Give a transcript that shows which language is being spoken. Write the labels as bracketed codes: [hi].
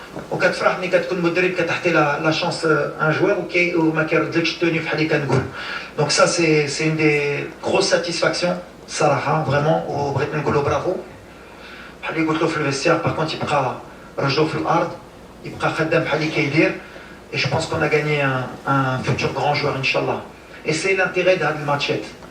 [fr] Au cas de [ar] فرح ملي كتكون مدرب كتعطي [fr] la chance un joueur [ar] وما كيردلكش التوني بحال اللي كنقول. [fr] Donc ça c'est une des grosses satisfactions [ar] صراحه [fr] vraiment [ar] وبغيت نقول له برافو. بحال اللي قلت له في الفيستير [fr] par contre [ar] يبقى رجلو في الارض يبقى خدام بحال اللي كيدير. [fr] Et je pense qu'on a gagné un futur grand joueur inchallah. Et c'est l'intérêt de [ar] هذا الماتشات.